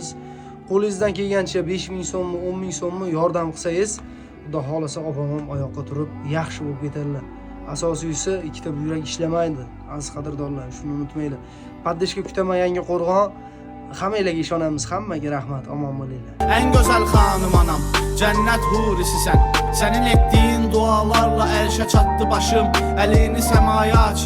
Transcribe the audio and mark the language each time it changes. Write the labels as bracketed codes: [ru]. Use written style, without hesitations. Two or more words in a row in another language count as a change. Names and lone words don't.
[uz] Qo'lingizdan kelgancha 5000 so'mmi, 10000 so'mmi yordam qilsangiz, xudo xolasa opam ham oyoqqa turib yaxshi bo'lib ketadilar. Asosiysi ikkita buyrak ishlamaydi. Aziz qadrdonlar, shuni unutmanglar. Poddeshka kutaman yangi qo'rg'on. Hammalarga ishonamiz. Hammaga rahmat. Omon bo'linglar. [tr] En güzel hanım anam, cennet hurisi sen. Senin ettiğin dualarla erşe çattı başım. Elini semaya aç.